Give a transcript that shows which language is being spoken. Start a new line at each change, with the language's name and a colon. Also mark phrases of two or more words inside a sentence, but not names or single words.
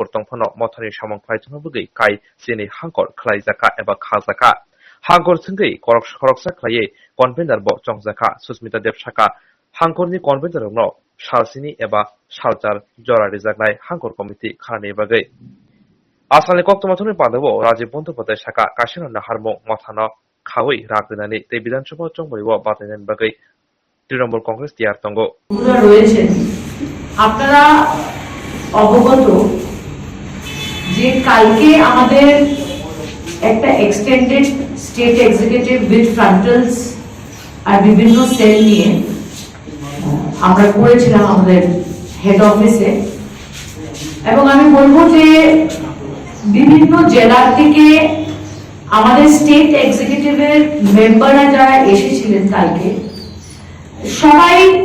Bodo: तंफानो मथानि सामं ख्लाइथंनाबगै काइसिनि हांकर ख्लाइजाका एबा खाजाका हांकर थंगै खरकसा ख्लायै कनभेनर ब चंगजाका सुस्मिता देव शाखा हांकरनि कनभेनर सालसिनी एबा सालचार जरा रिजागनाय हांकर कमिटि खानानि बागै आसामनि कक्तमाथुनि बान्दाबो राजीव बंदोपाध्याय शाखा काशिना नाहारमो मथानो खावै रागनानै ते विधानसभा चंबरिव बादायनायनि बागै तृणमूल कांग्रेस টিআর তঙ্গ
Bangla: রয়েছেন আপনারা অবগত যে কালকে আমাদের একটা
English: extended state executive with frontals
Bangla: আর বিভিন্ন সেল নিয়ে আমরা করেছিলাম আমাদের হেড অফিসে এবং আমি বলবো যে বিভিন্ন জেলা থেকে আমাদের
English: state executive's members
Bangla: যারা এসেছিলেন কালকে সবাই